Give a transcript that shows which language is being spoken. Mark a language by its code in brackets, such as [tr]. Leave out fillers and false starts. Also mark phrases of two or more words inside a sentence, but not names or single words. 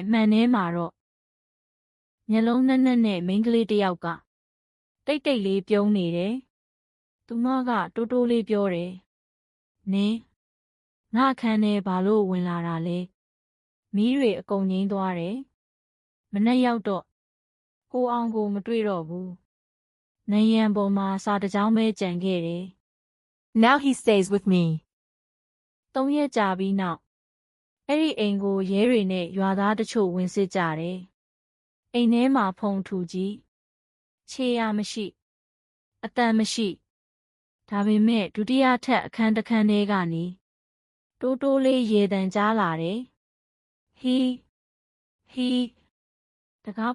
[my] မှန်ထဲမှာတော့မျက်လုံးနဲ့နဲ့မိန်းကလေးတစ်ယောက်ကတိတ်တိတ်လေးပြုံးနေတယ်။သူမကတိုးတိုးလေးပြောတယ်။နင်းငါအခန်းထဲဘာလို့ဝင်လာတာလဲ။မီးတွေအကုန်ငြိမ်းသွားတယ်။မနေ့ရောက်တော့ကိုအောင်ကိုမတွေ့တော့ဘူး။နယံပေါ်မှာစာတစ်ကြောင်းပဲကြံခဲ့တယ်။ [en] Now he stays with me. [my] 3 ရက်ကြာပြီးနောက်အဲ့ဒီအိမ်ကိုရဲတွေနဲ့ရွာသားတချို့ဝင်စစ်ကြတယ်။အိမ်ထဲမှာဖုံထူကြီးခြေရမရှိအတန်မရှိဒါပေမဲ့ဒုတိယထပ်အခန်းတစ်ခန်းထဲကနေတိုးတိုးလေးရေတံကြားလာတယ်။ဟီတကားဖွ